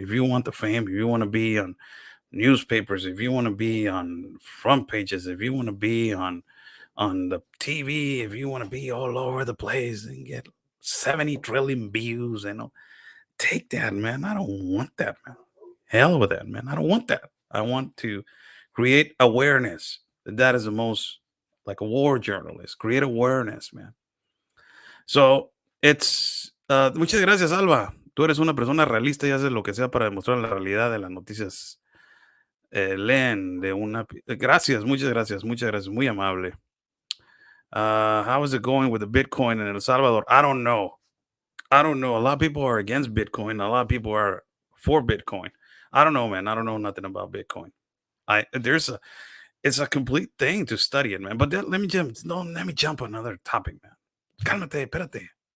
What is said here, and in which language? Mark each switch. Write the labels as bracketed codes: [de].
[en] If you want the fame, if you want to be on newspapers, if you want to be on front pages, if you want to be on the TV, if you want to be all over the place and get 70 trillion views, take that, man. I don't want that, man. Hell with that, man. I don't want that. I want to create awareness. That is the most, like a war journalist, create awareness, man. So it's [es] muchas gracias, [en] Alba. [es] Tú eres una persona realista y haces lo que sea para demostrar la realidad de las noticias. Leen de una. Gracias, muchas gracias, muy amable. [en] How is it going with the Bitcoin in El Salvador? I don't know. A lot of people are against Bitcoin. A lot of people are for Bitcoin. I don't know, man. I don't know nothing about Bitcoin. It's a complete thing to study it, man. But let me jump another topic, man. [es] Cálmate, espérate.